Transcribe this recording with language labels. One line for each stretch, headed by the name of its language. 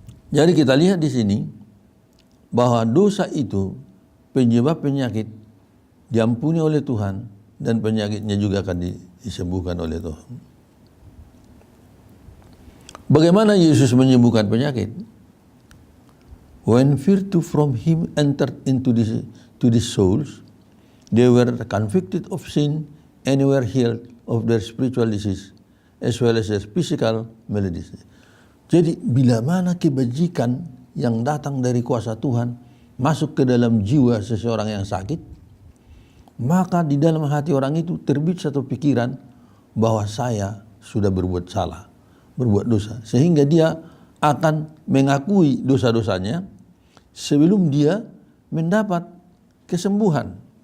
Indonesian: Jadi kita lihat di sini bahwa dosa itu penyebab penyakit diampuni oleh Tuhan, dan penyakitnya juga akan disembuhkan oleh Tuhan. Bagaimana Yesus menyembuhkan penyakit?
English: When virtue from Him entered into these souls, they were convicted of sin and were healed of their spiritual disease as well as their physical maladies.
Indonesian: Jadi bila mana kebajikan yang datang dari kuasa Tuhan masuk ke dalam jiwa seseorang yang sakit, maka di dalam hati orang itu terbit satu pikiran bahwa saya sudah berbuat salah, berbuat dosa, sehingga dia akan mengakui dosa-dosanya sebelum dia mendapat kesembuhan.